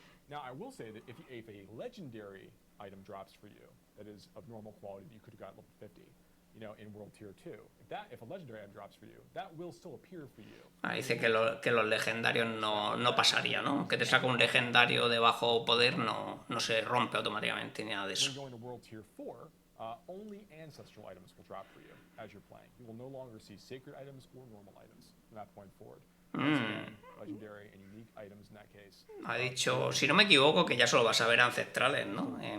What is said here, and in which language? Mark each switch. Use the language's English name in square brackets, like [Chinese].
[English] Now, I will say that if a legendary item drops for you that is of normal quality that you could have got level 50, in World Tier 2. If a legendary item drops for you, that will still appear for you. [Spanish] Dice que los legendarios no pasaría, ¿no? Que te saca un legendario de bajo poder, no se rompe automáticamente ni nada de eso. [English] When going to World Tier 4, only ancestral items will drop for you as you're playing. You will no longer see sacred items or normal items from that point forward. Legendary and unique items in that case. [Spanish] Ha dicho, si no me equivoco, que ya solo vas a ver ancestrales, ¿no?